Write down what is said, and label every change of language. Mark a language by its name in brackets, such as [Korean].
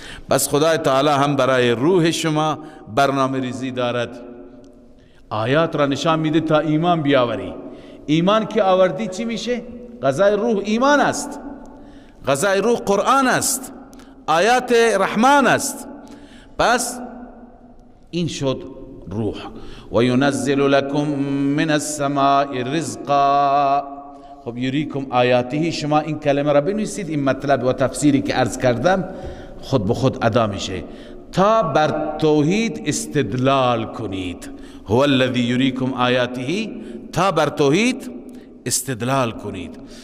[Persian] بس خدای تعالی هم برای روح شما برنامه ریزی دارد، آیات را نشان میده تا ایمان بیاوری. ایمان که آوردی چی میشه؟ غذای روح ایمان است، غذای روح قرآن است، آیات رحمان است. پس این شد روح. [Arabic] و ینزل لکم من السماء رزقا. [Persian] خب یریکم آیاته، شما این کلمه را بنویسید، این مطلب و تفسیری که عرض کردم خود به خود ادا میشه، تا بر توحید استدلال کنید. [Arabic] هو الذی یریکم آیاته، [Persian] تا بر توحید استدلال کنید.